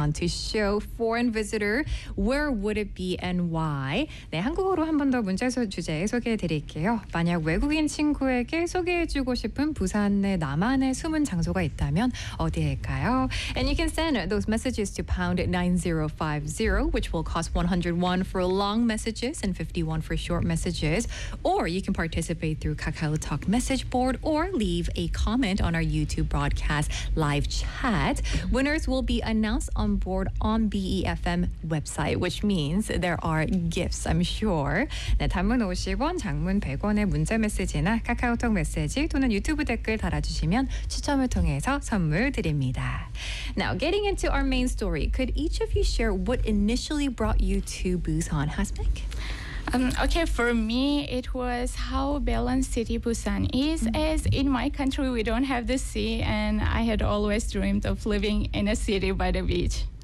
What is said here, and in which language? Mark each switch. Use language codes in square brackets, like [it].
[en] On to show foreign visitor, where would it be and why? [ko] 네, 한국어로 한 번 더 문자에서 주제 소개해 드릴게요. 만약 외국인 친구에게 소개해 주고 싶은 부산의 나만의 숨은 장소가 있다면 어디일까요? [en] And you can send those messages to #9050, which will cost 101 for long messages and 51 for short messages. Or you can participate through KakaoTalk message board or leave a comment on our YouTube broadcast live chat. Winners will be announced on board on BEFM website, which means there are gifts, I'm sure. [ko] 네, 단문 50원, 장문 100원의 문자 메시지나 카카오톡 메시지 또는 유튜브 댓글 달아주시면 추첨을 통해서 선물 드립니다. [en] Now, getting into our main story, could each of you share what initially brought you to Busan, Hasbeck? Okay, for me, it was how balanced city Busan is, as in my country, we don't have the sea, and I had always dreamed of living in a city by the beach.